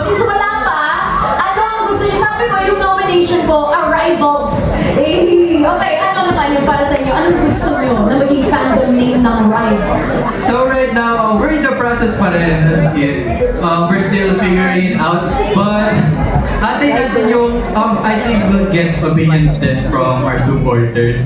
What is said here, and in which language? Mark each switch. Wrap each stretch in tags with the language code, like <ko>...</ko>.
<tl>Since wala pa, ano ang gusto nyo? Sabi ko, yung nomination ko, Arrivals. Okay, ano naman yung para sa inyo? Anong gusto nyo na maging fandom name ng Rive?</tl> <en>So right now, we're in the process pa rin. We're still figuring it out. But</en> <tl>atin natin yung,</tl> <en>I think we'll get opinions then from our supporters.</en>